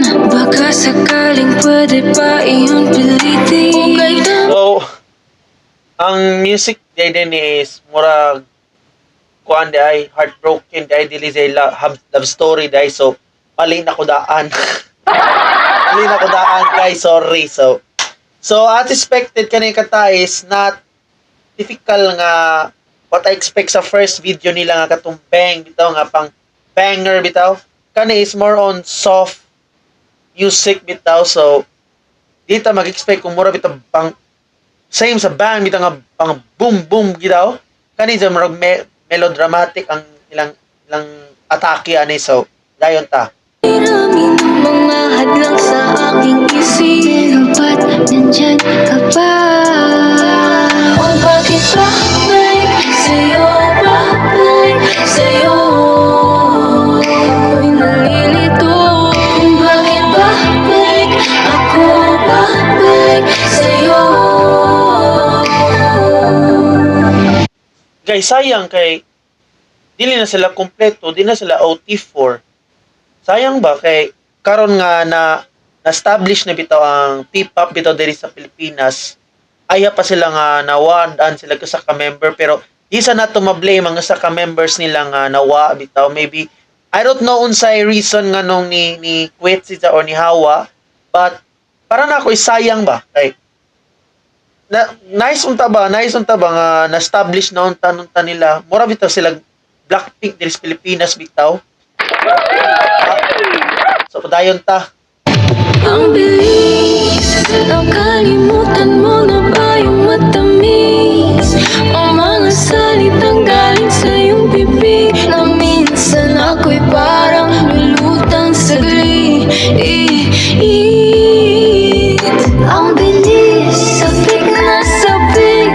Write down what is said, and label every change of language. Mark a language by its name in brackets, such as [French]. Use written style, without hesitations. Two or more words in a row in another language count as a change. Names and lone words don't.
[Filipino] Baka sakaling pwede pa iyong pilitin. [Cebuano] So, ang music din is murag kuan di ay heartbroken di ay dili say [English] love story [Cebuano] di ay. So, mali na ko daan. Mali na ko daan guys, sorry. So as expected kanay kanta [English] is not typical [Cebuano] nga [English] what I expect [Cebuano] sa [English] first video [Cebuano] nila nga katong bang bitaw nga pang banger bitaw. Kani [English] is more on soft music [Cebuano] bitaw. So dito mag-expect kung mura bitaw pang same sa bang bitaw nga pang boom boom bitaw. Kani sa murag melodramatic ang ilang atake ani. So dayon ta. [Filipino] Marami ng mga hadlang sa aking isip. Pero ba't nandyan ka pa? O bakit babalik sa'yo? Babalik sa'yo? Ako'y nalilito. Kung bakit babalik ako? Babalik sa'yo? [Cebuano] Guys, sayang kay dili na sila kompleto, di na sila OT4. Sayang ba kay karon nga na-establish na bitaw ang P-pop bitaw diri sa Pilipinas. Aya pa sila nga nawaan sila sa ka-member pero di sa nato ma-blame ang sa ka-members nila nga nawa bitaw. [English] Maybe I don't know [Cebuano] unsay reason nga nung ni quit siya or ni Hawa, but para na ako sayang ba kay nice unta ba nga na-establish na unta nila. Mura bitaw sila Blackpink diri sa Pilipinas bitaw. So, padayon ta. [Filipino] Ang bilis, nakalimutan mo na ba yung matamis? Ang mga salitang galing sa iyong bibig na minsan ako'y parang lulutang saglit. Ang bilis, sabik na sabik.